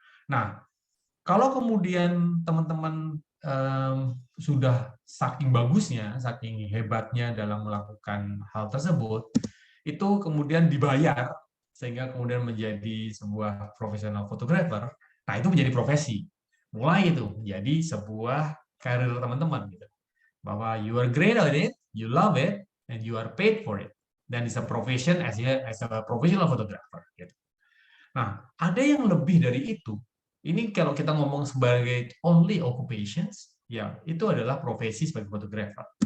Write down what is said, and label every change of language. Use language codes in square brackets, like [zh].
[id] Nah, kalau kemudian teman-teman sudah saking bagusnya, saking hebatnya dalam melakukan hal tersebut, itu kemudian dibayar sehingga kemudian menjadi sebuah profesional fotografer. Nah, itu menjadi profesi. Mulai itu menjadi sebuah karir teman-teman gitu. Bahwa [en] you are great at it, you love it, and you are paid for it. [id] Dan [en] it's a profession as a professional photographer gitu. [id] Nah, ada yang lebih dari itu. Ini kalau kita ngomong sebagai [en] only occupations, [id] ya itu adalah profesi sebagai fotografer.